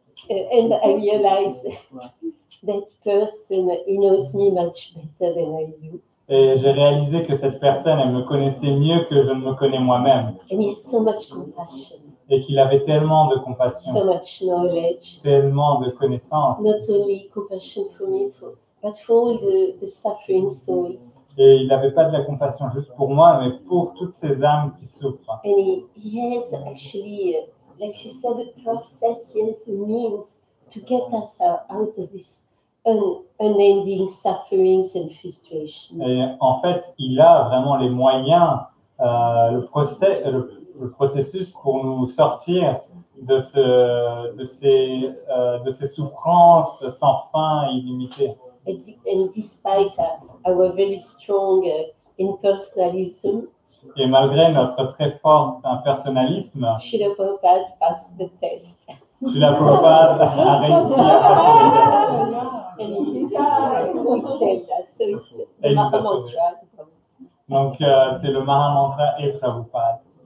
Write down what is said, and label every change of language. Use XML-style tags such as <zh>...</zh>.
<en>And I realized that person, he knows me much better than I do.</en> <fr>Et j'ai réalisé que cette personne, elle me connaissait mieux que je ne me connais moi-même.</fr> <en>And he has so much compassion,</en> <fr>Et qu'il avait tellement de compassion,</fr> <en>so much knowledge.</en> <fr>tellement de connaissances.</fr> <en>Not only compassion for me, but for all the suffering souls.</en> <fr>Et il n'avait pas de la compassion juste pour moi, mais pour toutes ces âmes qui souffrent.</fr> <en>And he has actually, like you said, the process, he has the means to get us out of this unending sufferings and frustrations.</en> <fr>Et en fait, il a vraiment les moyens, le processus pour nous sortir de ces souffrances sans fin et illimitées.</fr> <en>And despite our very strong impersonalism,</en> <fr>Et malgré notre très fort personnalisme,</fr> <en>Srila Prabhupada passed the test.</en> <fr>Srila Prabhupada a réussi à passer le test.</fr> <en>And he saved us. So it's the</en> <fr>Et il nous a</fr> <en>Mahamantra.</en> <fr>Donc, c'est le Mahamantra et Prabhupada.</fr>